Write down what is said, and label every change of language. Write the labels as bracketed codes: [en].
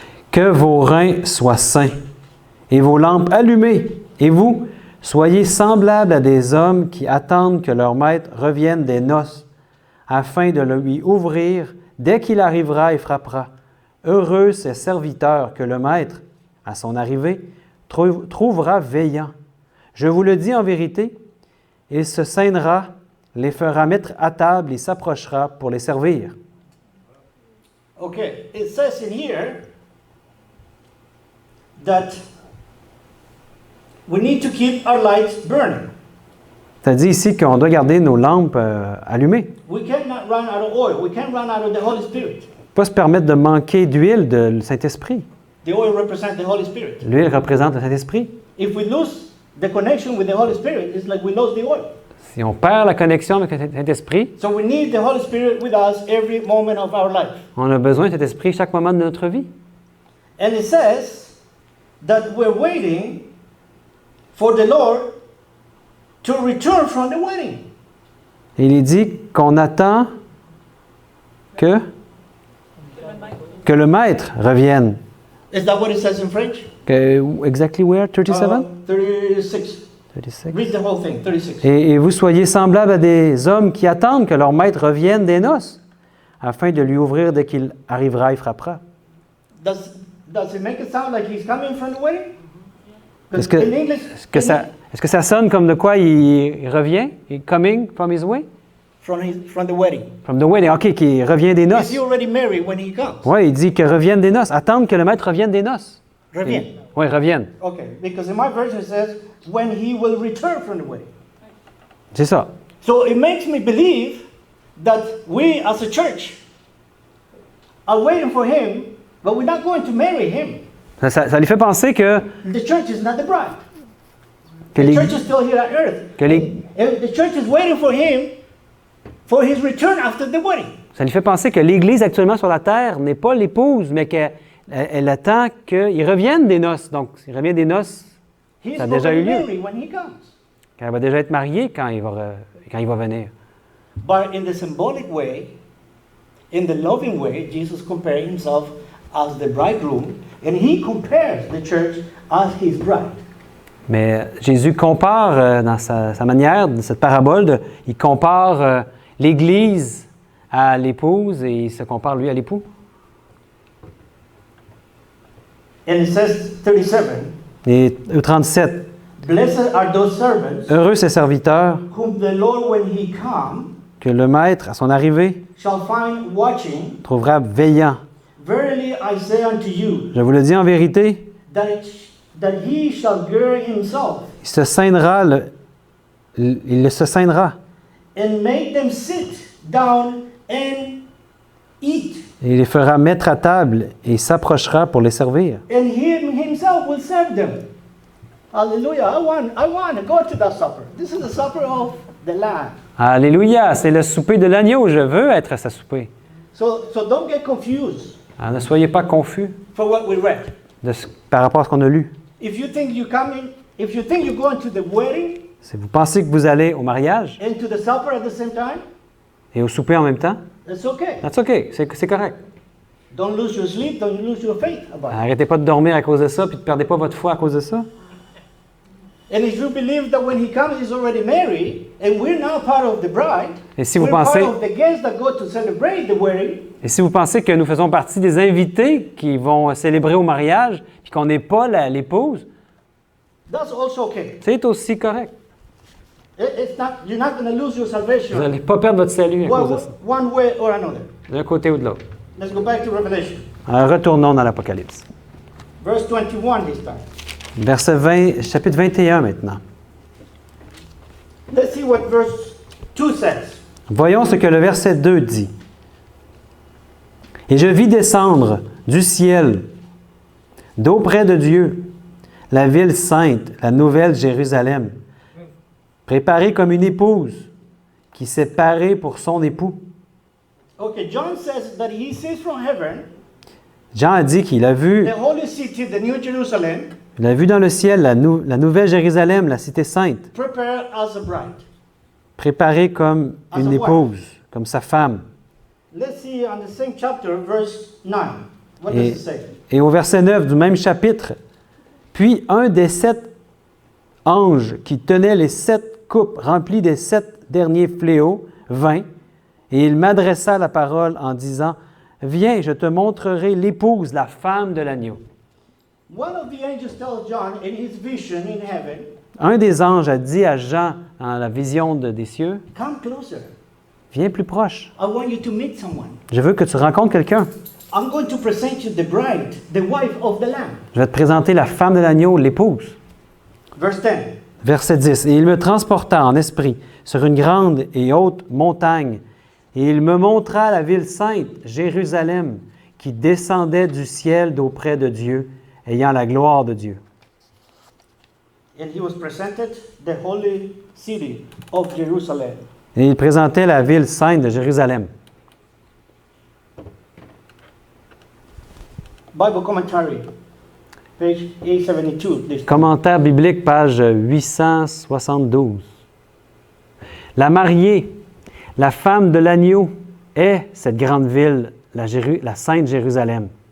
[fr] Que vos reins soient saints et vos lampes allumées, et vous, soyez semblables à des hommes qui attendent que leur maître revienne des noces, afin de lui ouvrir dès qu'il arrivera et frappera. Heureux ces serviteurs que le maître, à son arrivée, trouvera veillant. Je vous le dis en vérité, il se ceinera, les fera mettre à table et s'approchera pour les servir. [en] Okay, it says in here that we need to keep our lights burning. [fr] Ça dit ici qu'on doit garder nos lampes allumées. [en] We cannot run out of oil. We can't run out of the Holy Spirit. [fr] Pas se permettre de manquer d'huile de Saint-Esprit. [en] The oil represents the Holy Spirit. [fr] L'huile représente le Saint-Esprit. [en] If we lose the connection with the Holy Spirit, it's like we lost the oil. [fr] Si on perd la connexion avec le Saint-Esprit, [en] So we need the Holy Spirit with us every moment of our life. [fr] on a besoin de cet esprit chaque moment de notre vie. [en] And it says that we're waiting for the Lord to return from the wedding. [fr] Et il est dit qu'on attend que le maître revienne. [en] Is that what it says in French? Exactly where? 37? 36. 36. Read the whole thing, 36. [fr] Et vous soyez semblables à des hommes qui attendent que leur maître revienne des noces, afin de lui ouvrir dès qu'il arrivera et frappera. [en] Does it make it sound like he's coming from the wedding? [fr] Est-ce que, [en] In English, [fr] est-ce que ça sonne comme de quoi il revient? [en] Coming from his way? from the wedding. From the wedding. OK, [fr] qu'il revient des [en] Is [fr] noces. [en] he already married when he comes? [fr] Oui, il dit que revienne des noces. Attendre que le maître revienne des noces. Revient. Oui, revienne. [en] Okay, because in my version it says when he will return from the wedding. [fr] C'est ça. [en] So it makes me believe that we as a church are waiting for him, but we're not going to marry him. [fr] Ça lui fait penser que [en] The church is not the bride. [fr] Que [en] The [fr] les- [en] church is still here on earth. [fr] que les- [en] And the church is waiting for him for his return after the wedding. [fr] ça lui fait penser que l'Église actuellement sur la terre n'est pas l'épouse, mais qu'elle attend qu'il revienne des noces. Donc, s'il revient des noces, [en] He's [fr] Ça a déjà eu [en] already [fr] lieu. [en] married when he comes. [fr] qu'elle va déjà être mariée quand il va venir. [en] But in the symbolic way, in the loving way, Jesus compared himself as the bridegroom, and he compares the church as his bride. [fr] Mais Jésus compare dans sa manière, dans cette parabole, il compare l'Église à l'épouse et il se compare lui à l'époux. [en] And it says 37, [fr] Et au 37, [en] blessed are those servants [fr] heureux ces serviteurs [en] whom the Lord, when he comes, [fr] que le maître, à son arrivée, [en] shall find watching. [fr] trouvera veillant. [en] Verily I say unto you, [fr] Je vous le dis en vérité, [en] that he shall gird himself [fr] il se ceinera, il se ceinera. [en] and make them sit down and eat. [fr] Et il les fera mettre à table et s'approchera pour les servir. [en] And him himself will serve them. Hallelujah. I want to go to that supper. This is the supper of the Lamb. [fr] Alléluia, c'est le souper de l'agneau. Je veux être à sa souper. [en] So don't get confused [fr] Alors, ne soyez pas confus [en] for what we read. [fr] par rapport à ce qu'on a lu. [en] If you think you come If you think you're going to the wedding [fr] Si vous pensez que vous allez au mariage [en] and to the supper at the same time, [fr] et au souper en même temps, [en] it's okay. that's okay, [fr] c'est correct. [en] Don't lose your sleep, don't lose your faith about it. [fr] Arrêtez pas de dormir à cause de ça, puis ne perdez pas votre foi à cause de ça. [en] And if you believe that when he comes, he's already married, and we're now part of the bride, [fr] Et si vous [en] we're [fr] pensez, [en] part of the guests that go to celebrate the wedding, [fr] et si vous pensez que nous faisons partie des invités qui vont célébrer au mariage, puis qu'on n'est pas l'épouse, [en] that's also okay. [fr] c'est aussi correct. [en] You're not going to lose your [fr] Vous [en] salvation [fr] n'allez pas perdre votre salut à cause de ça, [en] one way or another. [fr] d'un côté ou de l'autre. [en] Let's go back to Revelation. [fr] Alors, retournons dans l'Apocalypse. [en] Verse 21 this time. [fr] Verset 20, chapitre 21 maintenant. [en] Let's see what verse 2 says. [fr] Voyons ce que le verset 2 dit. Et je vis descendre du ciel, d'auprès de Dieu, la ville sainte, la nouvelle Jérusalem, préparée comme une épouse qui s'est parée pour son époux. [en] Okay, John says that he sees from heaven [fr] Jean a dit qu'il a vu, [en] the holy city, the New Jerusalem, [fr] il a vu dans le ciel la nouvelle Jérusalem, la cité sainte, [en] prepared as a bride. [fr] préparée comme [en] As [fr] une [en] a wife. [fr] épouse, comme sa femme. [en] Let's see on the same chapter, verse 9. What does it say? [fr] Et au verset 9 du même chapitre, puis un des 7 anges qui tenait les 7 coupes remplies des 7 derniers fléaux vint, et il m'adressa la parole en disant, « Viens, je te montrerai l'épouse, la femme de l'agneau. [en] One of the angels tells John in his vision in heaven, » [fr] Un des anges a dit à Jean, dans la vision des cieux, [en] come closer. [fr] « Viens plus proche. [en] I want you to meet someone. [fr] Je veux que tu rencontres quelqu'un. [en] I'm going to present you the bride, the wife of the Lamb. [fr] Je vais te présenter la femme de l'agneau, l'épouse. » [en] Verse 10. [fr] Verset 10. « Et il me transporta en esprit sur une grande et haute montagne, et il me montra la ville sainte, Jérusalem, qui descendait du ciel d'auprès de Dieu, ayant la gloire de Dieu. [en] And he was presented the holy city of Jerusalem. [fr] Et il présentait la ville sainte de Jérusalem. [en] Bible commentary, page 872. This [fr] Commentaire biblique, page 872. La mariée, la femme de l'agneau, est cette grande ville, la Sainte Jérusalem.